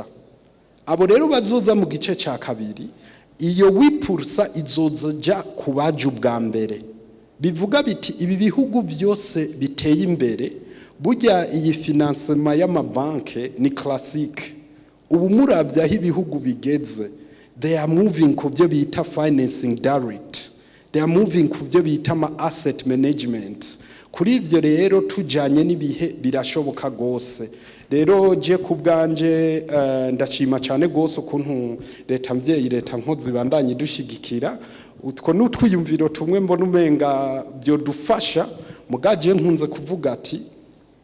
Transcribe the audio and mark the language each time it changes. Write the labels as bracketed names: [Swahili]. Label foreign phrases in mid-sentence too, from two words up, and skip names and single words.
[Rundi] Abo rero bazoza mu gice cya kabiri iyo 8% izoza kubaje ubwa mbere. Bivuga biti ibi bihugu byose biteye imbere burya iyi financement y'amabanke ni classique. Ubu muravya aho ibihugu bigeze [English] they are moving [Rundi] ku byo bita [English] financing direct, they are moving [Rundi] ku byo bita [English] asset management. [Rundi] Kuri ivyo rero tujanye n'ibihe birashoboka gose. Rero je kubganje ndashima cyane gose ukuntu leta mvyeyi leta nkozi bandanye dushigikira utwo n'utwiyumviro tumwe mbona umenga byo dufasha mugaje nkunze kuvuga ati